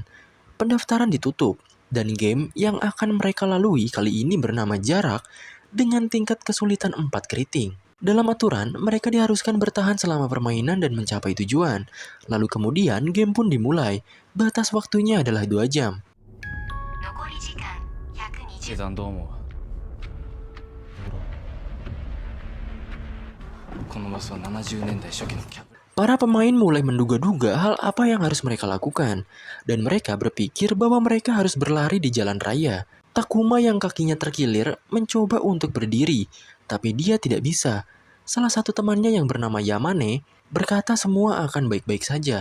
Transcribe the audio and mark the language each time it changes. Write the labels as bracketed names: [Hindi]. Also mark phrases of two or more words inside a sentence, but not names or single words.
[Indonesian] Pendaftaran ditutup, dan game yang akan mereka lalui kali ini bernama Jarak dengan tingkat kesulitan 4 keriting. Dalam aturan, mereka diharuskan bertahan selama permainan dan mencapai tujuan. Lalu kemudian game pun dimulai. Batas waktunya adalah 2 jam. [Japanese] 計算どう思う？このバスは70年代初期のキャブ。 [Indonesian] Para pemain mulai menduga-duga hal apa yang harus mereka lakukan, dan mereka berpikir bahwa mereka harus berlari di jalan raya. Takuma yang kakinya terkilir mencoba untuk berdiri, tapi dia tidak bisa. Salah satu temannya yang bernama Yamane berkata semua akan baik-baik saja.